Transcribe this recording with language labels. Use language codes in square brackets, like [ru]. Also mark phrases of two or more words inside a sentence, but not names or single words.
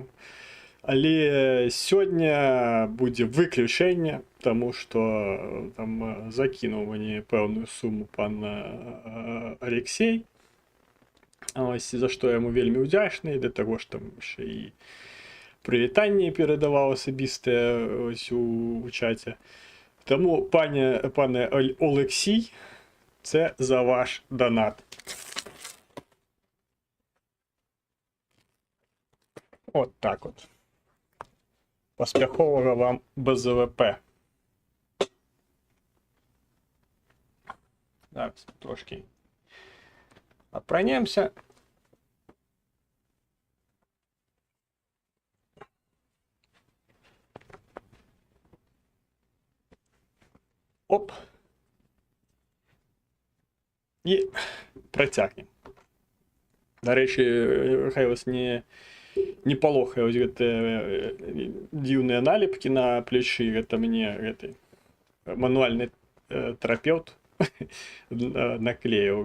[be] Але сёння будзе выключэнне, таму што там закінуў мне пэўную суму пан Алексей. Ось, за што яму вельмі ўдзячны, да таго ж там яшчэ і прывітанне перадаваў асабістае ось у чаце. Таму, [uk] пане Олексій, це за ваш донат. От так от. [be] Паспяховага вам БЗВП. Зараз трошки апранемся. Оп. І працягнем. Дарэчы, хай вас не палохае вось гэтыя дзіўныя налепкі на плечы. Гэта мне гэты мануальны тэрапеўт наклеіў.